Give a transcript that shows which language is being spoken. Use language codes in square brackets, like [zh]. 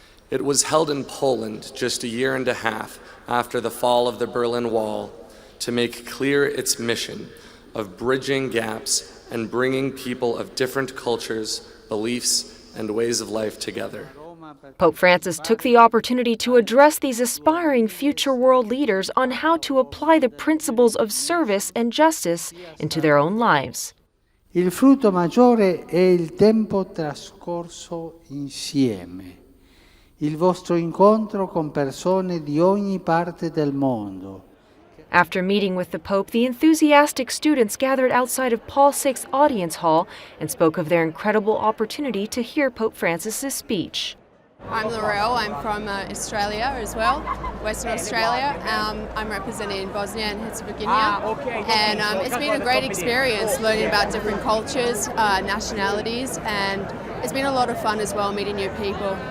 [en] It was held in Poland just a year and a half after the fall of the Berlin Wall to make clear its mission of bridging gaps and bringing people of different cultures, beliefs, and ways of life together. Pope Francis took the opportunity to address these aspiring future world leaders on how to apply the principles of service and justice into their own lives. [it] Il frutto maggiore è il tempo trascorso insieme, il vostro incontro con persone di ogni parte del mondo. [en] After meeting with the Pope, the enthusiastic students gathered outside of Paul VI Audience Hall and spoke of their incredible opportunity to hear Pope Francis's speech. I'm Laurel. I'm from Australia as well, Western Australia. I'm representing Bosnia and Herzegovina. And it's been a great experience learning about different cultures, nationalities, and it's been a lot of fun as well meeting new people.